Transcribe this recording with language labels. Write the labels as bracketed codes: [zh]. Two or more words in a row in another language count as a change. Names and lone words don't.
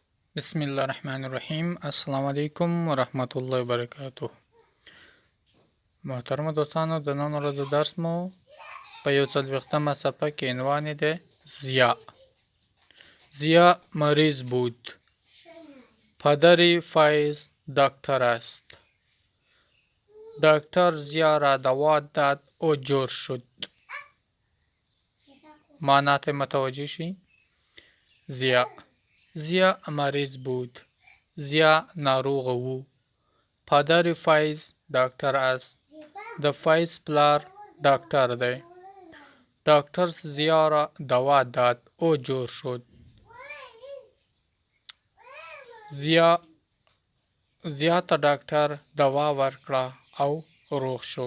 [ar] بسم الله الرحمن الرحیم. السلام علیکم ورحمت الله وبرکاته. [ps] محترم دوستانو، د نن ورځې درس مو په 41مه صفحه کې عنوان دی ضیا. [fa] ضیا مریض بود. پدری فیض دکتر است. دکتر ضیا را دوا داد او جور شد. [ps] معنات متوجه شي. [fa] ضیا مریض بود. ضیا [ps] ناروغ و. [fa] پدر فیض دکتر است. [ps] د فیض پلار ډاکټر دی. [fa] ډاکټر ضیا را دوا داد او جوړ شد. [ps] ضیا ته ډاکټر دوا ورکړه او روغ شو.